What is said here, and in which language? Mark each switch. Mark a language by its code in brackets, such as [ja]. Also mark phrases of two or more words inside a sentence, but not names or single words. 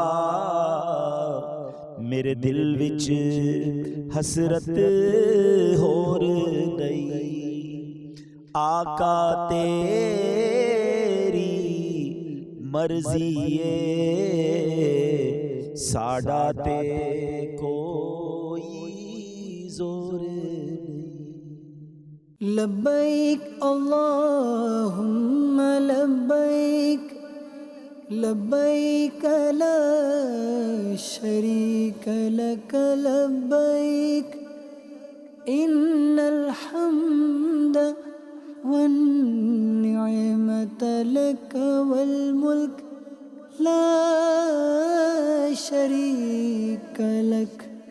[pa] ਮੇਰੇ ਦਿਲ ਵਿਚ ਹਸਰਤ ਹੋਰ ਗਈ ਆਕਾ ਤੇਰੀ ਮਰਜ਼ੀ ਏ ਸਾਡਾ ਤੇ ਕੋਈ ਜ਼ੋਰ [ar] لبيك اللهم لبيك لبيك لا شريك لك لبيك إن الحمد والنعمة لك والملك لا شريك لك